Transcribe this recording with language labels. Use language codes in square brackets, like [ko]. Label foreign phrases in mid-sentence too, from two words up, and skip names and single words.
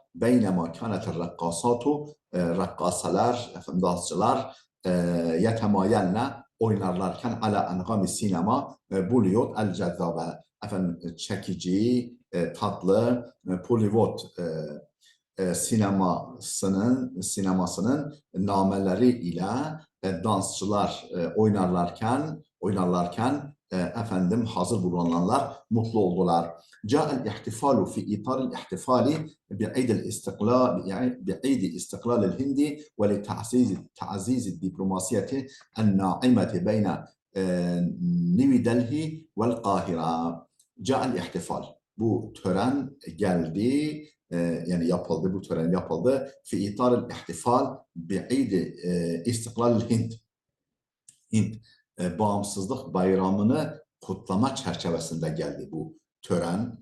[ar] بينما كانت الراقصات, [tr] rakkasalar, efendim dansçılar yetemayelne oynarlarken [ar] على أنغام سينما بوليوود الجذابة, [tr] efendim çekici, tatlı Bollywood sinemasının nameleri ile dansçılar oynarlarken efendim hazır bulunanlar mutlu oldular. [ar] جاء الاحتفال في إطار الاحتفال بعيد استقلال الهند ولتعزيز الدبلوماسية الناعمة بين نيو دلهي والقاهرة. جاء الاحتفال. [tr] Bu tören geldi, yani yapıldı, bu tören yapıldı. [ar] في إطار الاحتفال بعيد استقلال الهند. [tr] Hint bağımsızlık bayramını kutlama çerçevesinde geldi bu tören.